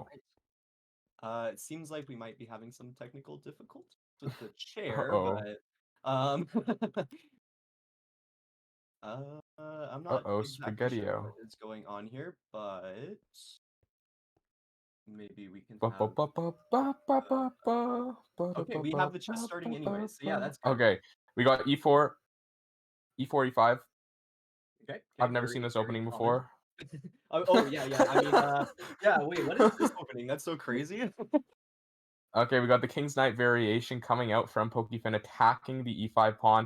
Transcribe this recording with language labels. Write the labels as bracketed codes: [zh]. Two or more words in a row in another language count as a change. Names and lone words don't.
[en] It seems like we might be having some technical difficulties with the chair, uh-oh. but I'm not Uh-oh, exactly sure Spaghetti-O. what is going on here, but maybe we can Ba ba have. ba ba ba ba ba ba ba Okay, ba we ba have the chess ba starting ba anyways. So yeah, ba. that's good. Okay, we got e4, e4, e5. Okay, I've never very, seen this very opening common. before. Oh yeah, yeah. I mean, yeah. Wait, what is this opening? That's so crazy. Okay, we got the King's Knight variation coming out from Pokefin attacking the e5 pawn.